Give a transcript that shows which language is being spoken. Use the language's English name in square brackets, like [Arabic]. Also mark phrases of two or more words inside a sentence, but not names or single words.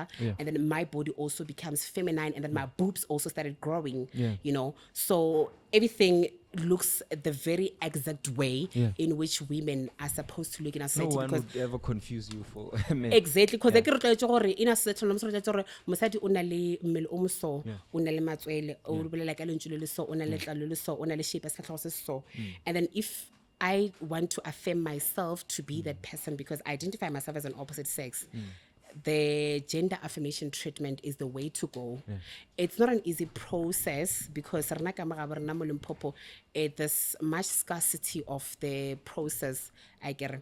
[English] And then my body also becomes feminine. And then my boobs also started growing, So everything looks the very exact way in which women are supposed to look in a society. No one would ever confuse you for men. Exactly, because in a certain [Southern Sotho] mosadi o na le mmele o moso, o na le matswele, o bolela ka lentswe le so, o na le tlalo le so, o na le shape sa tlhago se so. [English] And then if I want to affirm myself to be that person because I identify myself as an opposite sex, the gender affirmation treatment is the way to go. It's not an easy process because there's much scarcity of the process, I get.